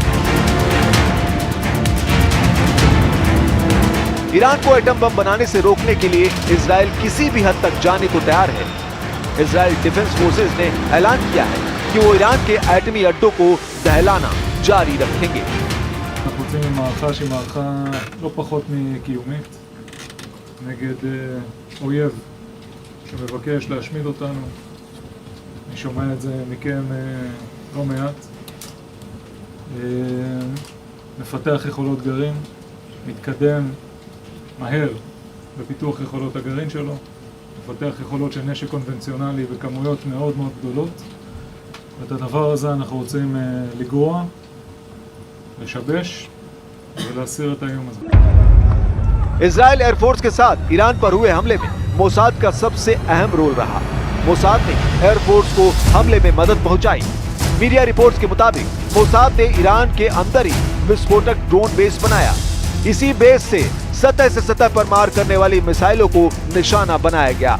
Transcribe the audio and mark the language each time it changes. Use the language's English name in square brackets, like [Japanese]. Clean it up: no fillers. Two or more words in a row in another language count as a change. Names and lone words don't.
[Hindi] ईरान को एटम बम बनाने से रोकने के लिए इजराइल किसी भी हद तक जाने को तैयार है। इजराइल डिफेंस फोर्सेज ने ऐलान किया है कि वो ईरान के एटमी अड्डों को दहलाना जारी रखेंगे। [Hebrew] אנחנו יוצאים ממערכה שהיא מערכה לא פחות מקיומית נגד אויב שמבקש להשמיד אותנו. אני שומע את זה מכם לא מעט. מפתח יכולות גרעין, מתקדם מהר בפיתוח יכולות הגרעין שלו, מפתח יכולות של נשק קונבנציונלי בכמויות מאוד מאוד גדולות. ואת הדבר הזה אנחנו רוצים לגרוע, לשבש ולהסיר את האיום הזה. [Hindi] इजराइल एयरफोर्स के साथ ईरान पर हुए हमले में मोसाद का सबसे अहम रोल रहा। मोसाद ने एयरफोर्स को हमले में मदद पहुंचाई। [English] media reports [Hindi] के मुताबिक मोसाद ने ईरान के अंदर ही विस्फोटक ड्रोन बेस बनाया। इसी बेस से सतह से सतह पर मार करने वाली मिसाइलों को निशाना बनाया गया।